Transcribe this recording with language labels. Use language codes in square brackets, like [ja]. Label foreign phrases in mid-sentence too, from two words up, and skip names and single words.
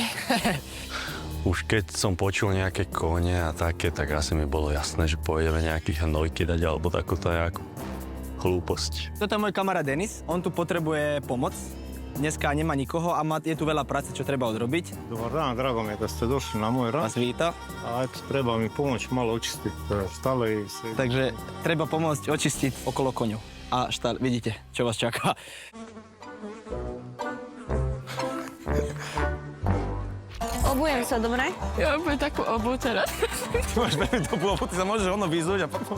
[sk] Už keď som počul nejaké kone a také, tak asi mi bolo jasné, že pôjdeme nejakých hnojky dať alebo takúto nejakú hlúposť. Toto je môj kamarát Denis. On tu potrebuje pomoc. Dneska nemá nikoho a je tu veľa práce, čo treba odrobiť. [sr] Dobar dan, drago mi je da ste došli na moj [sk] Vás rad. víta. [sr] A eto, treba mi pomoć malo očistiti štale i sve. [sk] Takže treba pomôcť očistiť okolo koňov. A štál, vidíte, čo vás čaká. Obujem sa, dobre? Ja mám takú obu teraz. Ty máš veľmi dobrú obu, ty sa môžeš ono vyzúť a potom...